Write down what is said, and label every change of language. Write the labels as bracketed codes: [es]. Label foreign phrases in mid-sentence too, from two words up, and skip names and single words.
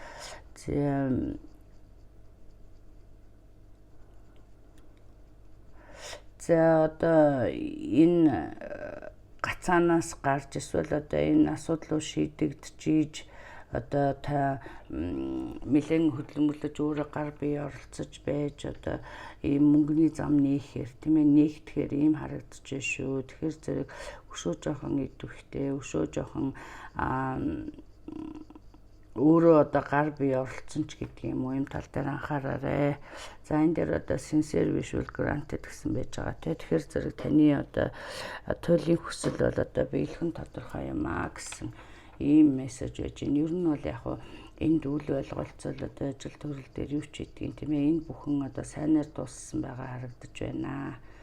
[mn] За одоо энэ гацаанаас гарч эсвэл одоо энэ асуудлыг шийдэгдэж одоо та нэлээд хөдөлмөрлөж өөрөө гар бие оролцож байж одоо ийм мөнгөний зам нээхээр тийм ээ нээгдэхээр ийм харагдаж байна шүү. Тэгэхээр зэрэг өшөө жоохон идэвхтэй, өшөө жоохон өөрөө одоо гар бие оролцсон ч гэдэг юм уу юм тал дээр анхаараарай. За энэ дээр одоо [en] sincere visual granted [mn] гэсэн байж байгаа тийм. Тэгэхээр зэрэг таны одоо туйлын хүсэл бол одоо биелхэн тодорхой юм аа гэсэн ийм мессеж байж байна. Ер нь бол яг энд үл ойлголцол одоо ажил төрөл дээр юу ч хийдгийг тийм ээ энэ бүхэн одоо сайнаар дууссан байгаа харагдаж байна.